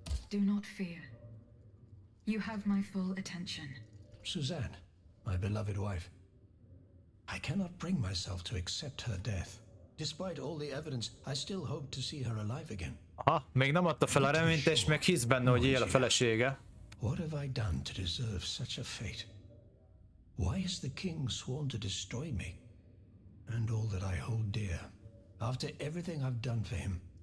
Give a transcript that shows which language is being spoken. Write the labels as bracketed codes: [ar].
[en] Do not fear. You have my full attention. Suzanne, my beloved wife. I cannot bring myself to accept her death. Despite all the evidence, I still hope to see her alive again. [hu] Ha, még nem adta fel a reményt, és meg hisz benne, hogy él a felesége. [en] What have I done to deserve such a fate? Why is the king sworn to destroy me? And all that I hold dear. After everything I've done for him.